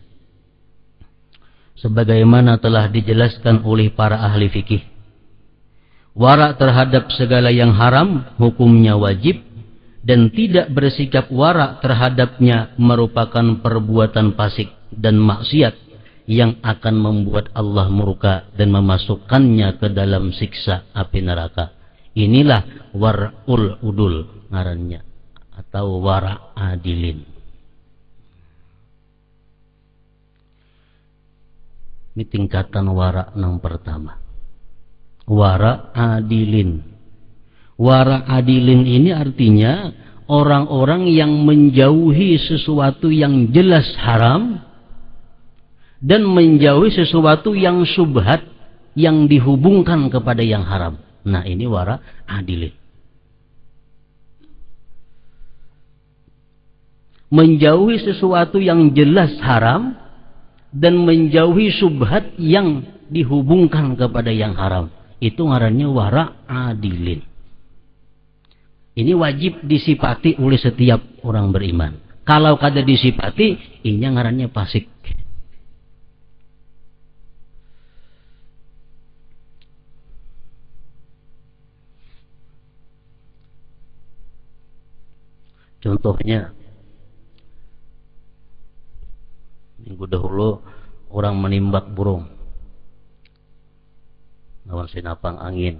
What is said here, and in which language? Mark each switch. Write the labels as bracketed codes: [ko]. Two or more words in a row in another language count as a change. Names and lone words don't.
[id] Sebagaimana telah dijelaskan oleh para ahli fikih, wara terhadap segala yang haram hukumnya wajib, dan tidak bersikap wara terhadapnya merupakan perbuatan fasik dan maksiat yang akan membuat Allah murka dan memasukkannya ke dalam siksa api neraka. Inilah [ar] ورع العدول [id] ngarannya, atau [ar] ورع العادلين. [id] Ini tingkatan wara yang pertama, [ar] ورع العادلين. ورع العادلين [id] ini artinya orang-orang yang menjauhi sesuatu yang jelas haram dan menjauhi sesuatu yang syubhat yang dihubungkan kepada yang haram. Nah, ini [ar] ورع العادلين. [id] Menjauhi sesuatu yang jelas haram dan menjauhi syubhat yang dihubungkan kepada yang haram. Itu ngarannya [ar] ورع العادلين. [id] Ini wajib disifati oleh setiap orang beriman. [bjn] Kalau kada disifati, ini ngarannya fasik. Contohnya, minggu dahulu orang menimbak burung lawan sinapang angin.